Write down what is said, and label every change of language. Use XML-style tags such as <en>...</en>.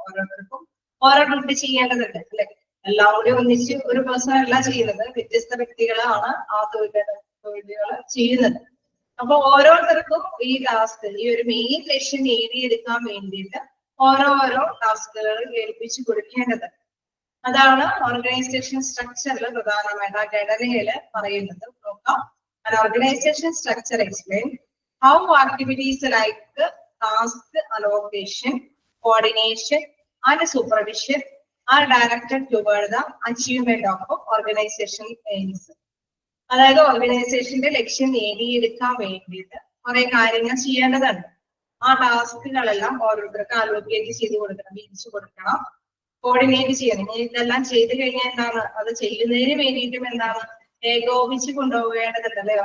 <ml>ഓരോരുത്തർക്കും ഓരോ ഡ്യൂട്ടി ചെയ്യേണ്ടതുണ്ട് അല്ലെ. എല്ലാം കൂടി ഒന്നിച്ച് ഒരു പേഴ്സൺ അല്ല ചെയ്യുന്നത്, വ്യത്യസ്ത വ്യക്തികളാണ് ആ തൊഴിലുകൾ ചെയ്യുന്നത്. അപ്പൊ ഓരോരുത്തർക്കും ഈ ടാസ്ക്, ഈ ഒരു മെയിൻ ലക്ഷ്യം നേടിയെടുക്കാൻ വേണ്ടിയിട്ട് ഓരോ ടാസ്കുകൾ ഏൽപ്പിച്ചു കൊടുക്കേണ്ടത്. അതാണ് ഓർഗനൈസേഷൻ സ്ട്രക്ചറിൽ പ്രധാനമായിട്ട് ആ ഘടനയില് പറയുന്നത്. നോക്കാം.</ml> <en>An organization structure explain how activities like task allocation, coordination, and supervision are directed toward the achievement of organization aims.</en> <ml>അതായത് ഓർഗനൈസേഷന്റെ ലക്ഷ്യം നേടിയെടുക്കാൻ വേണ്ടിയിട്ട് കുറെ കാര്യങ്ങൾ ചെയ്യേണ്ടതുണ്ട്. ആ ടാസ്കുകളെല്ലാം ഓരോരുത്തർക്ക് അലോക്കേറ്റ് ചെയ്ത് കൊടുക്കണം, വീതിച്ചു കൊടുക്കണം, കോർഡിനേറ്റ് ചെയ്യണം. ഇതെല്ലാം ചെയ്ത് കഴിഞ്ഞാൽ എന്താണ് അത് ചെയ്യുന്നതിന് വേണ്ടിയിട്ടും എന്താണ് ഏകോപിച്ച് കൊണ്ടുപോകേണ്ടതുണ്ട് അല്ലെ.</ml>